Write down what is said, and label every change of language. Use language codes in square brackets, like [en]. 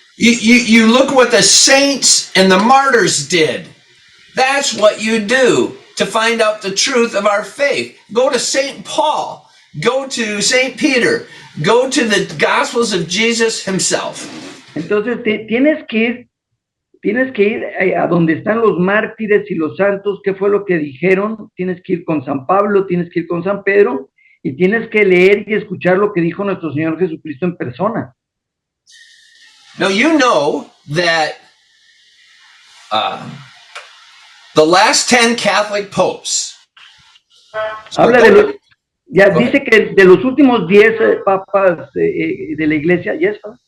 [en] You look what the saints and the martyrs did. That's what you do to find out the truth of our faith. Go to St. Paul. Go to St. Peter. Go to the Gospels of Jesus himself. [es] Entonces tienes que ir a donde están los mártires y los santos, qué fue lo que dijeron, tienes que ir con San Pablo, tienes que ir con San Pedro, y tienes que leer y escuchar lo que dijo nuestro Señor Jesucristo en persona. Now you know that the last 10 Catholic popes. Habla dice que de los últimos 10 papas de la iglesia, [en] yes,